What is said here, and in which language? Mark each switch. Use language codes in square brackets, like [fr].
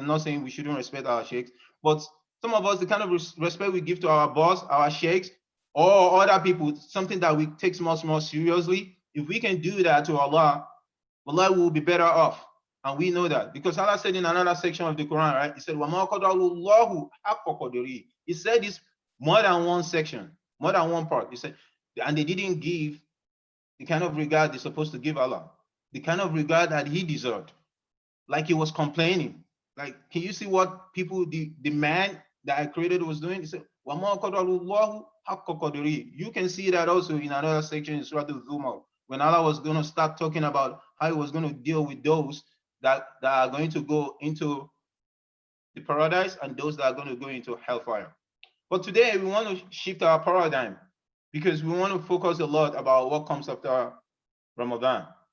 [en] I'm not saying we shouldn't respect our sheikhs, but some of us, the kind of respect we give to our boss, our sheikhs, or other people, something that we take much more seriously. If we can do that to Allah, Allah will be better off. And we know that because Allah said in another section of the Quran, right? He said, [ar] وَمَا قَدَرَ اللَّهُ حَقَّ قَدْرِهِ. [en] He said this more than one section, more than one part. He said, and they didn't give the kind of regard they're supposed to give Allah, the kind of regard that he deserved. Like he was complaining. Like, can you see what people, the man that I created was doing? He said, [ar] وَمَا قَدَرَ اللَّهُ حَقَّ قَدْرِهِ. [en] You can see that also in another section in Surah Al-Zumar, when Allah was going to start talking about how he was going to deal with those that are going to go into the paradise and those that are going to go into hellfire. But today we want to shift our paradigm. because we want to focus a lot about what comes after Ramadan.